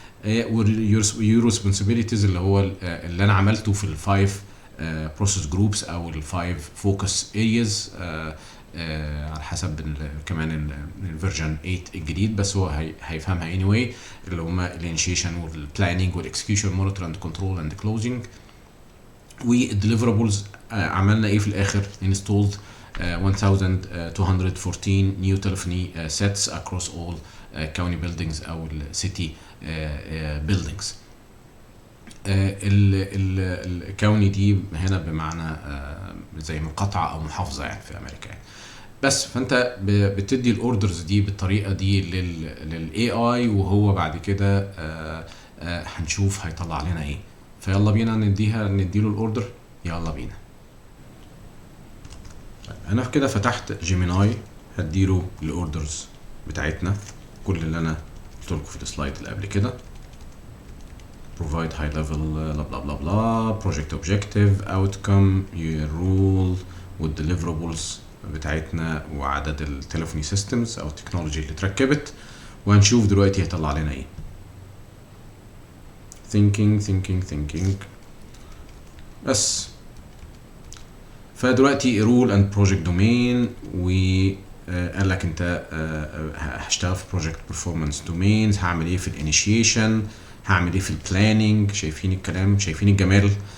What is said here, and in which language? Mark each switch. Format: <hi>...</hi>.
<ar>واليور ريسبونسابيلتيز اللي هو اللي انا عملته في الفايف بروسيس جروبس او الفايف فوكس ارياز، على حسب كمان الفيرجن 8 الجديد، بس هو هيفهمها anyway، اللي هما الانيشيشن والبلاننج والاكسكيوشن مونيتور اند كنترول اند كلوزنج. والديليفرابلز عملنا ايه في الاخر؟</ar> <en>installed 1214 new telephony sets across all county buildings او city buildings.</en> <ar>الكاوني دي هنا بمعنى زي مقاطعه او محافظه يعني في امريكا يعني. بس فانت بتدي الاوردرز دي بالطريقه دي للاي اي، وهو بعد كده هنشوف هيطلع لنا ايه. فيلا بينا نديله الاوردر. يلا بينا. انا كده فتحت جيميناي، هديله الاوردرز بتاعتنا، كل اللي انا قلت لكم في السلايد اللي قبل كده.</ar> <en>provide high level blah blah blah blah project objective outcome rule والdeliverables</en> <ar>بتاعتنا وعدد التليفوني سيستمز او التكنولوجي اللي اتركبت. وهنشوف دلوقتي هيطلع لنا ايه. thinking بس. فدلوقتي</ar> <en>rule and project domain،</en> <ar>وقال لك انت هشتغل في</ar> <en>project performance domains،</en> <ar>هعمل ايه في الانيشيشن، هعمل ايه في البلاننج، شايفين الكلام، شايفين الجمال.</ar>